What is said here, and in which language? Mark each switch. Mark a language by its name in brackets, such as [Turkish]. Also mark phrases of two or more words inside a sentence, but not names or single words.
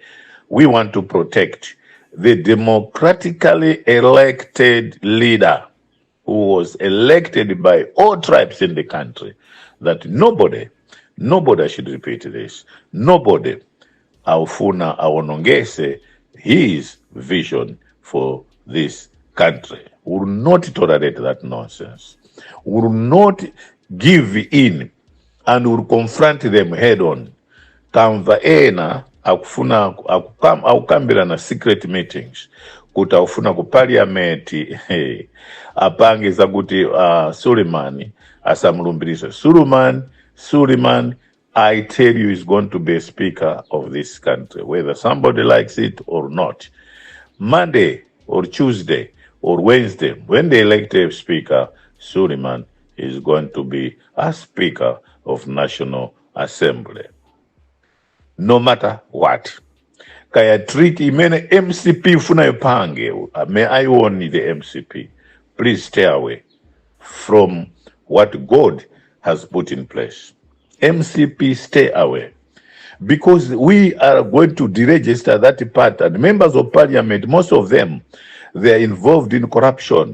[English] We want to protect the democratically elected leader who was elected by all tribes in the country, that nobody should repeat this. Nobody [Nyanja] aufuna awonongese [English] his vision for this country. We will not tolerate that nonsense. We will not give in, and we will confront them head on. [Nyanja] Kamva ena akufuna akukambira na [English] secret meetings [Nyanja] kuti aufuna ku parliament apangiza kuti Suleman asamulumbirisa. [English] Suleman, I tell you, is going to be a speaker of this country, whether somebody likes it or not. Monday or Tuesday or Wednesday, when they elect a speaker, Suleman is going to be a speaker of National Assembly. No matter what. [Nyanja] Kaya treat imene MCP funa yopange. [English] May I warn the MCP, please stay away from what God has put in place. MCP, stay away, because we are going to deregister that part. And members of parliament, most of them, they are involved in corruption.